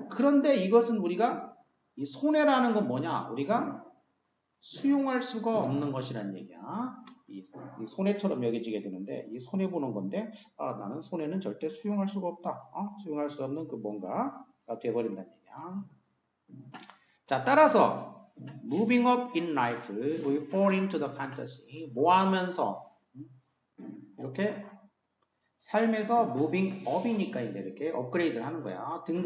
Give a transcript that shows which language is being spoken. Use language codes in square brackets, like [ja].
[ko] 그런데 이것은 우리가 이 손해라는 건 뭐냐? 우리가 수용할 수가 없는 것이라는 얘기야. 이 손해처럼 여겨지게 되는데 이 손해보는 건데 나는 손해는 절대 수용할 수가 없다. 수용할 수 없는 그 뭔가가 돼버린다는 얘기야. 자, 따라서 [en] moving up in life, we fall into the fantasy. [ko] 뭐 하면서 이렇게 삶에서 [en] moving up [ko] 이니까 이제 이렇게 업그레이드를 하는 거야.